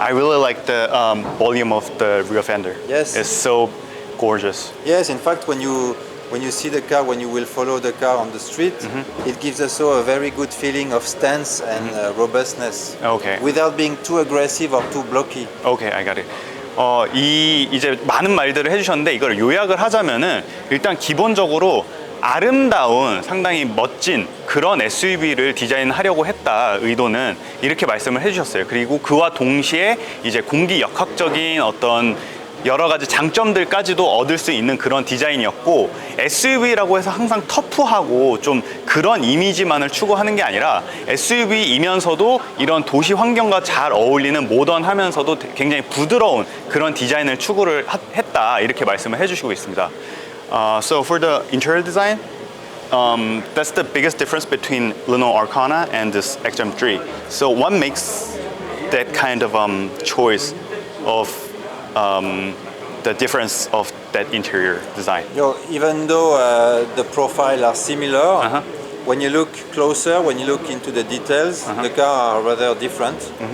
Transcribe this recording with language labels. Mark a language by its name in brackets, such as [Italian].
[English] I really like the volume of the rear fender. Yes. It's so gorgeous. Yes, in fact, when you see the car, when you will follow the car on the street, it gives also a very good feeling of stance and robustness. Okay. Without being too aggressive or too blocky. Okay, I got it. [Korean] 이제 많은 말들을 해주셨는데 이걸 요약을 하자면은 일단 기본적으로 아름다운 상당히 멋진 그런 SUV를 디자인하려고 했다 의도는 이렇게 말씀을 해주셨어요. 그리고 그와 동시에 이제 공기 역학적인 어떤 여러 가지 장점들까지도 얻을 수 있는 그런 디자인이었고 SUV라고 해서 항상 터프하고 좀 그런 이미지만을 추구하는 게 아니라 SUV이면서도 이런 도시 환경과 잘 어울리는 모던하면서도 굉장히 부드러운 그런 디자인을 추구를 했다 이렇게 말씀을 해주시고 있습니다. [English] So for the interior design, that's the biggest difference between Renault Arcana and this XM3. So what makes that kind of choice of the difference of that interior design? You know, even though the profile are similar, when you look closer, when you look into the details, the car are rather different.